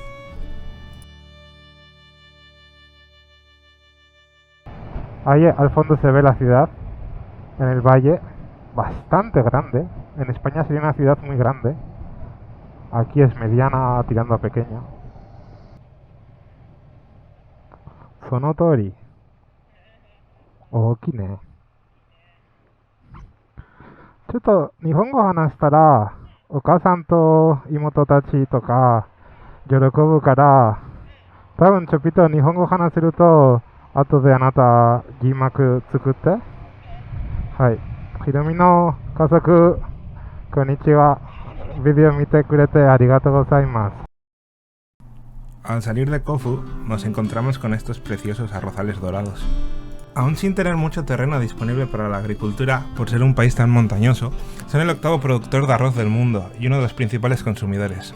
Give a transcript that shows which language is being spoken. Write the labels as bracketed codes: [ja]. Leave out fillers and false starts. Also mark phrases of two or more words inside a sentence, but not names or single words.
[es] Ahí al fondo se ve la ciudad, en el valle, bastante grande. En España sería una ciudad muy grande. Aquí es mediana tirando a pequeña. Sonotori. Okine. [ja] ちょっと日本語話したらお母さんと妹たちとか喜ぶから多分ちょっと日本語話せると後であなた字幕作ってはいひろみの家族こんにちはビデオ見てくれてありがとうございます [es] Al salir de Kofu nos encontramos con estos preciosos arrozales dorados. Aún sin tener mucho terreno disponible para la agricultura, por ser un país tan montañoso, son el octavo productor de arroz del mundo y uno de los principales consumidores.